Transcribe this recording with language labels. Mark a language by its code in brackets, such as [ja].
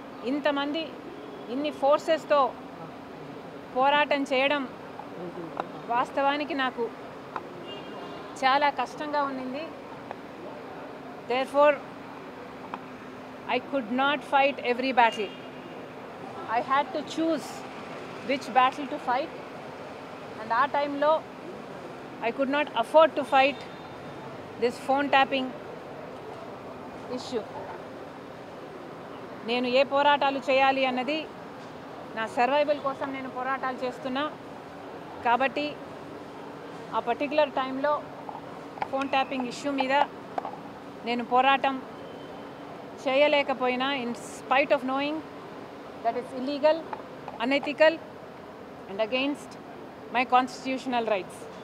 [te] ఇంతమంది ఇన్ని ఫోర్సెస్తో పోరాటం చేయడం వాస్తవానికి నాకు చాలా కష్టంగా ఉన్నింది. [en] Therefore, I could not fight every battle. I had to choose which battle to fight, and at time lo I could not afford to fight this phone tapping issue. [te] నేను ఏ పోరాటాలు చేయాలి అన్నది నా సర్వైవల్ కోసం నేను పోరాటాలు చేస్తున్నా. కాబట్టి ఆ [en] particular టైంలో phone tapping issue [te] మీద నేను పోరాటం చేయలేకపోయినా, [en] In spite of knowing that it's illegal, unethical and against my constitutional rights.